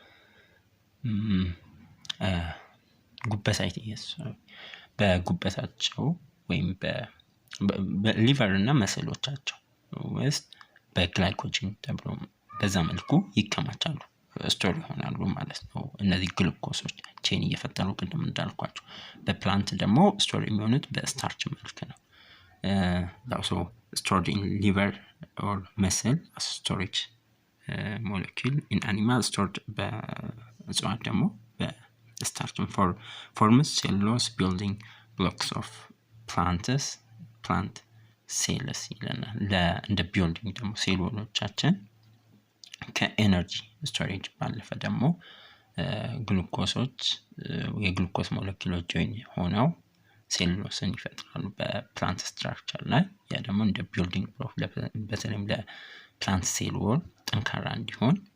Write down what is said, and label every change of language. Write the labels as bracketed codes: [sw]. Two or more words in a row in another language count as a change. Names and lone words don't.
[am] በጉበታቸው ወይም በሊቨር እና መስሎቻቸው ውስጥ በግላይኮጅን ተብሎ በዛ መልኩ ይከማቻሉ፣ ስቶር ይሆናሉ ማለት ነው። እነዚህ ግሉኮሶች ቼን እየፈጠሩ ቅድም እንዳልኳቸው። በፕላንት ደግሞ ስቶር የሚሆኑት በስታርች መልክ ነው። [en] also stored in liver or muscle as storage molecule. in animal stored [am] በእጽዋት ደግሞ በስታርች [en] forms cellulose building blocks of plant [am] cells ይለናል። እንደ ቢልዲንግ ደግሞ ሴሎቻችን [en] ከenergy storage [am] ባለፈ ደግሞ ግሉኮሶች የግሉኮስ ሞለኪውሎች ጆይን ሆነው ሴሉሎስን ይፈጥራሉ [en] በplant structure [am] ላይ። ያ ደግሞ እንደ [en] building block [am] በተለይም [en] ለplant cell wall [am] ጠንካራ እንዲሆን